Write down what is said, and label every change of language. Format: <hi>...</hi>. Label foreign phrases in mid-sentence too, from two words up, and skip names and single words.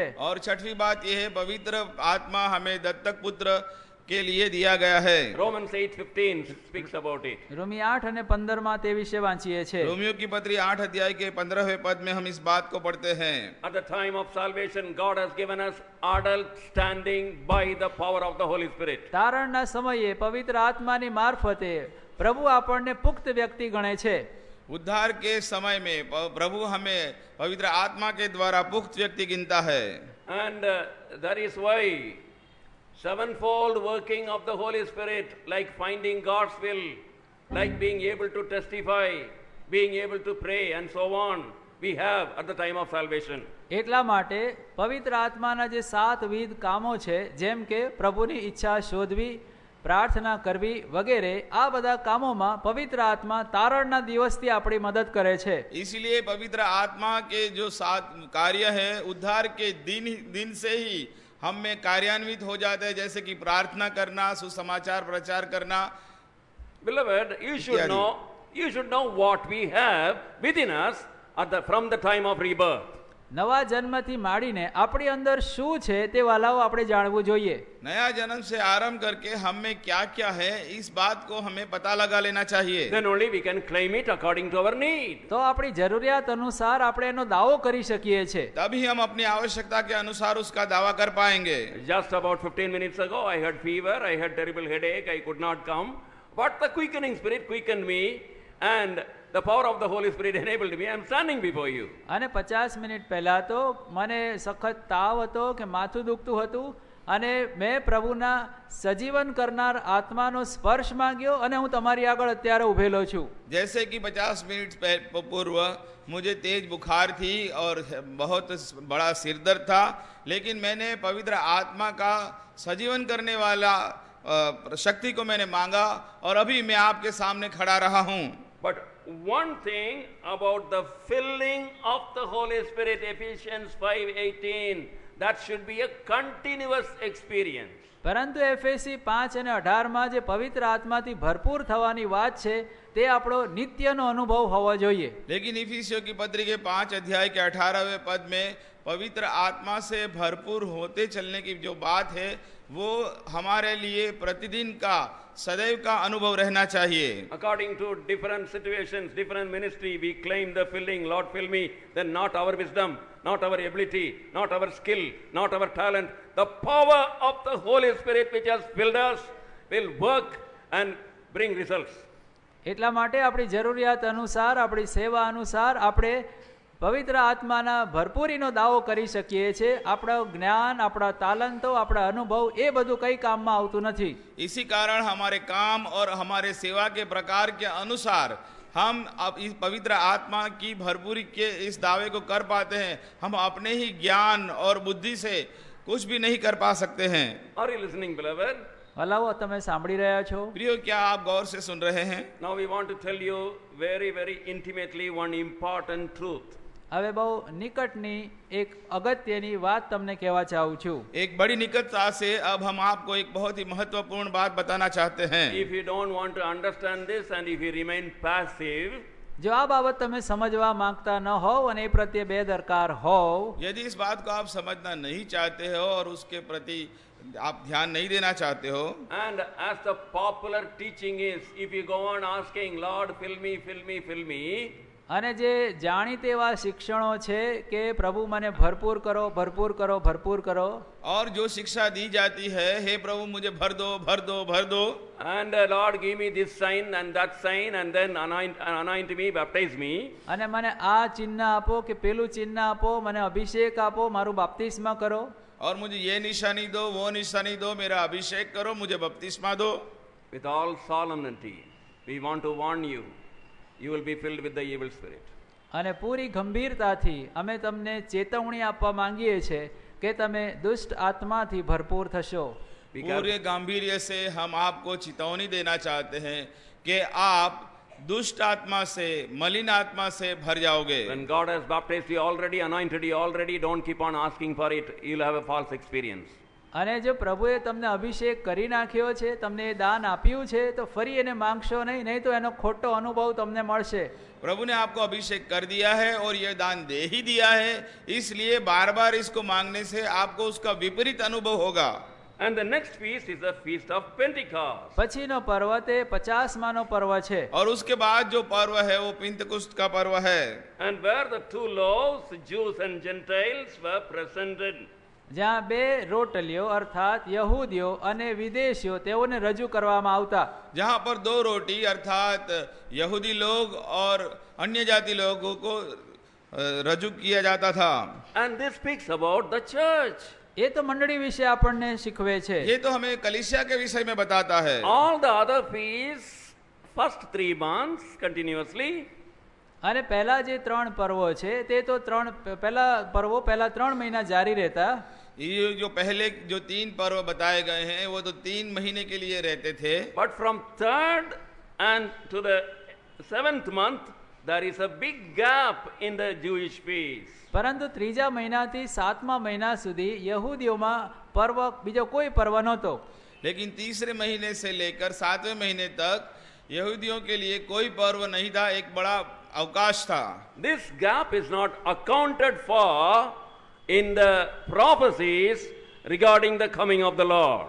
<hi>और छठवीं बात यह है पवित्र आत्मा हमें दत्तक पुत्र के लिए दिया गया है.</hi> <en>Romans 8:15 speaks about it.</en> <gu>રોમી 8 અને 15 માં તે વિશે વાંચીએ છીએ.</gu> <hi>रोमियो की पत्री 8 अध्याय के 15वें पद में हम इस बात को पढ़ते हैं.</hi> <en>At the time of salvation, God has given us adult standing by the power of the Holy Spirit.</en> <gu>તારણના સમયે પવિત્ર આત્માની મારફતે પ્રભુ આપણને પુખ્ત વ્યક્તિ ગણે છે.</gu> <hi>उद्धार के समय में प्रभु हमें पवित्र आत्मा के द्वारा पुख्त व्यक्ति गिनता है.</hi> <en>And that is why sevenfold working of the Holy Spirit, like finding God's will, like being able to testify, being able to pray and so on, we have at the time of salvation.</en> <gu>એટલા માટે પવિત્ર આત્માના જે 7 વિધ કામો છે, જેમ કે પ્રભુની ઈચ્છા શોધવી, પ્રાર્થના કરવી વગેરે, આ બધા કામોમાં પવિત્ર આત્મા તારણના દિવસથી આપણી મદદ કરે છે.</gu> <hi>इसलिए पवित्र आत्मा के जो 7 कार्य है उद्धार के दिन से ही हम में कार्यान्वित हो जाते हैं, जैसे कि प्रार्थना करना, सुसमाचार प्रचार करना.</hi> <en>Beloved, you should know what we have within us from the time of rebirth.</en> <gu>નવા જન્મથી માંડીને આપણી અંદર શું છે તે વાલાઓ આપણે જાણવું જોઈએ.</gu> <hi>नया जन्म से आरंभ करके हम में क्या क्या है इस बात को हमें पता लगा लेना चाहिए.</hi> <en>Then only we can claim it according to our need.</en> <gu>તો આપણી જરૂરિયાત અનુસાર આપણે એનો દાવો કરી શકીએ છીએ.</gu> <hi>तभी हम अपनी आवश्यकता के अनुसार उसका दावा कर पाएंगे.</hi> <en>Just about 15 minutes ago I had fever, I had terrible headache, I could not come, but the quickening Spirit quickened me and the power of the Holy Spirit enabled me. I am standing before you.</en> <gu>અને 50 મિનિટ પહેલા તો મને સખત તાવ હતો કે માથું દુખતું હતું અને મેં પ્રભુના સજીવન કરનાર આત્માનો સ્પર્શ માંગ્યો અને હું તમારી આગળ અત્યારે ઉભેલો છું.</gu> <hi>जैसे कि 50 मिनट पूर्व मुझे तेज बुखार थी और बहुत बड़ा सिरदर्द था, लेकिन मैंने पवित्र आत्मा का सजीवन करने वाला शक्ति को मैंने मांगा और अभी मैं आपके सामने खड़ा रहा हूँ.</hi> <en>But one thing about the filling of the Holy Spirit, Ephesians 5:18, that should be a continuous experience.</en> <gu>પરંતુ એફએસી 5 અને 18માં જે પવિત્ર આત્માથી ભરપૂર થવાની વાત છે તે આપણો નિત્યનો અનુભવ હોવો જોઈએ.</gu> <hi>लेकिन इफिसियों की पत्री के 5 अध्याय के 18वें पद में पवित्र आत्मा से भरपूर होते चलने की जो बात है वो हमारे लिए प्रतिदिन का सदैव का अनुभव रहना चाहिए.</hi> <en>According to different situations, different ministry, we claim the filling, Lord fill me, then not our wisdom, not our ability, not our skill, not our talent. The power of the Holy Spirit which has filled us will work and bring results.</en> <gu>એટલા માટે આપણી જરૂરિયાત અનુસાર આપણી સેવા અનુસાર આપણે પવિત્ર આત્માના ભરપૂરીનો દાવો કરી શકીએ છીએ. આપણા જ્ઞાન, આપણા તાલંતો, આપણા અનુભવ એ બધું કઈ કામમાં આવતું નથી.</gu> <hi>इसी कारण हमारे काम और हमारे सेवा के प्रकार के अनुसार हम अब इस पवित्र आत्मा की भरपूरी के इस दावे को कर पाते हैं. हम अपने ही ज्ञान और बुद्धि से कुछ भी नहीं कर पा सकते हैं.</hi> <en>Are you listening, beloved?</en> <gu>હલાવો, તમે સાંભળી રહ્યા છો?</gu> <hi>प्रियो, क्या आप गौर से सुन रहे हैं?</hi> <en>Now we want to tell you very, very intimately one important truth.</en> <gu>હવે બહુ નિકટની એક અગત્યની વાત તમને કહેવા ચાહું છું.</gu> <hi>एक बड़ी निकटता से अब हम आपको एक बहुत ही महत्वपूर्ण बात बताना चाहते हैं.</hi> <en>If you don't want to understand this and if you remain passive,</en> <gu>જો આ બાબત તમે સમજવા માંગતા ન હોવ અને એ પ્રત્યે બેદરકાર હોવ,</gu> <hi>यदि इस बात को आप समझना नहीं चाहते हो और उसके प्रति आप ध्यान नहीं देना चाहते हो,</hi> <en>and as the popular teaching is, if you go on asking, Lord fill me, fill me, fill me,</en> <gu>અને જે જાણીતેવા શિક્ષણો છે કે પ્રભુ મને ભરપૂર કરો, ભરપૂર કરો, ભરપૂર કરો,</gu> <hi>और जो शिक्षा दी जाती है, हे प्रभु मुझे भर दो, भर दो, भर दो,</hi> <en>and Lord give me this sign and that sign and then anoint me, baptize me,</en> <gu>અને મને આ ચિહ્ન આપો કે પેલું ચિહ્ન આપો, મને અભિષેક આપો, મારું બાપ્તિસ્મા કરો,</gu> <hi>और मुझे ये निशानी दो, वो निशानी दो, मेरा अभिषेक करो, मुझे बपतिस्मा दो.</hi> <en>with all solemnity we want to warn you, you will be filled with the evil spirit.</en> <gu>અને પૂરી ગંભીરતાથી અમે તમને ચેતવણી આપવા માંગીએ છીએ કે તમે દુષ્ટ આત્માથી ભરપૂર થશો.</gu> <hi>पूरे गांभीर्य से हम आपको चेतावनी देना चाहते हैं कि आप दुष्ट आत्मा से, मलिन आत्मा से भर जाओगे.</hi> <en>When God has baptized you already, anointed you already, don't keep on asking for it, you'll have a false experience.</en> <gu>અને જો પ્રભુએ તમને અભિષેક કરી નાખ્યો છે, તમને એ દાન આપ્યું છે, તો ફરી એને માંગશો નહીં, નહીં તો એનો ખોટો અનુભવ તમને મળશે.</gu> <hi>प्रभु ने आपको अभिषेक कर दिया है और यह दान दे ही दिया है, इसलिए बार बार इसको मांगने से आपको उसका विपरीत अनुभव होगा.</hi> <en>And the next feast is the feast of Pentecost.</en> <gu>પછીનો પર્વ તે 50માનો પર્વ છે.</gu> <hi>और उसके बाद जो पर्व है वो पिंतकुस्त का पर्व है.</hi> <en>And where the two loaves, Jews and Gentiles, were presented.</en> <gu>જ્યાં બે રોટલીઓ અર્થાત યહૂદીઓ અને વિદેશીઓ તેઓને રજૂ કરવામાં આવતા.</gu> <hi>जहाँ पर दो रोटी अर्थात यहूदी लोग और अन्य जाति लोगों को रजू किया जाता था.</hi> <en>And this speaks about the church.</en> <gu>એ તો મંડળી વિશે આપણને શીખવે છે.</gu> <hi>ये तो हमें कलीसिया के विषय में बताता है.</hi> <en>All the other feasts, first 3 months continuously,</en> <gu>અને પહેલા જે 3 પર્વો છે તે તો પહેલા 3 મહિના જારી રહેતા.</gu> <hi>ये जो पहले जो 3 पर्व बताए गए हैं वो तो 3 महीने के लिए रहते थे.</hi> <en>but from 3rd and to the 7th month there is a big gap in the Jewish feast.</en> <gu>પરંતુ ત્રીજા મહિનાથી 7મા મહિના સુધી યહૂદીઓમાં પર્વ બીજો કોઈ પર્વ નહોતો.</gu> <hi>लेकिन तीसरे महीने से लेकर 7वें महीने तक यहूदियों के लिए कोई पर्व नहीं था, एक बड़ा अवकाश था.</hi> <en>This gap is not accounted for in the prophecies regarding the coming of the Lord.</en>